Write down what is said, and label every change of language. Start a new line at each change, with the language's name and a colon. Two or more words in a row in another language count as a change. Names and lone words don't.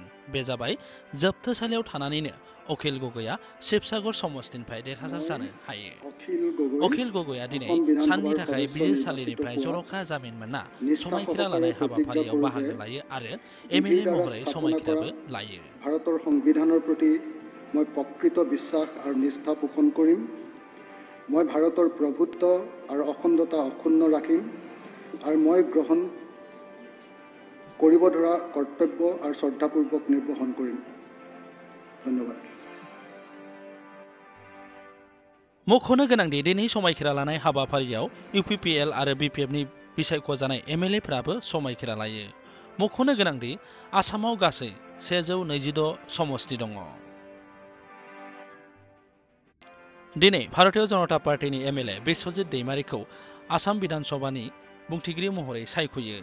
Bodo: बे जाबाय जोबथेसालियाव थानानैनो अखिल गगैया शिबसागर समस्तिनिफ्राय देरहासार जानो हायो। अखिल गगैया दिनै साननि थाखाय बिजिरसालिनिफ्राय जर'खा जामिन मोनना समायखिरा लानाय हाबाफारियाव बाहागो लायो आरो एमएलए महरै समायखिराबो लायो।
Assamese: भारতৰ সংবিধানৰ প্ৰতি মই প্ৰকৃত বিশ্বাস আৰু নিষ্ঠা পোষণ কৰিম। মই ভাৰতৰ প্ৰভুত্ব আৰু অখণ্ডতা অক্ষুণ্ণ ৰাখিম আৰু মই গ্ৰহণ কৰিব ধৰা কৰ্তব্য আৰু শ্ৰদ্ধাপূৰ্বক নিৰ্বহন কৰিম। ধন্যবাদ।
Bodo: मख'नो गोनांदि दिनै समायखिरा लानाय हाबाफारियाव इउपिपिएल आरो बिपिएफनि बिसायख'जानाय एमएलएफ्राबो समायखिरा लायो। मख'नो गोनांदि आसामाव गासै 126 समस्ति दङ। दिनै भारतीय जनता पार्टीनि एमएलए बिश्वजित दैमारीखौ आसाम विधान सभानि बुंथिगिरि महरै सायख'यो।